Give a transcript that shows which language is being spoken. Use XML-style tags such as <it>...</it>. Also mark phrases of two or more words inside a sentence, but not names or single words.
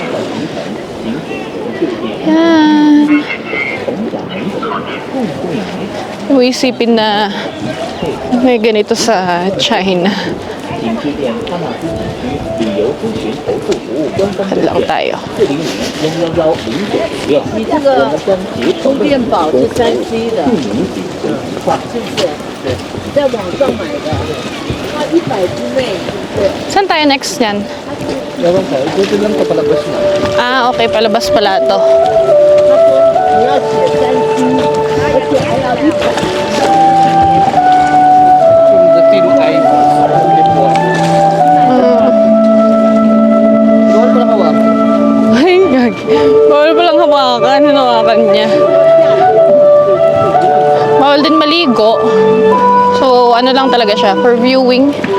<tl>Yan. Iisipin na may ganito sa China. Lakad lang tayo.</tl> <zh>你这个充电宝是3C 的，是不是？在网上买的，它100之内。</zh> <tl>Saan tayo next yan? Ewan ko, buti lang sa palabas na. Ah, okay. Palabas pala to.</tl> <zh>你要写3C，而且还要100。</zh> <en>From the thin ice.</en> <tl>Bawal pala hawak. Ay, gag. Bawal palang hawakan. Hinawakan niya. Bawal din maligo. So, ano lang talaga siya?</tl> <en>For viewing.</en>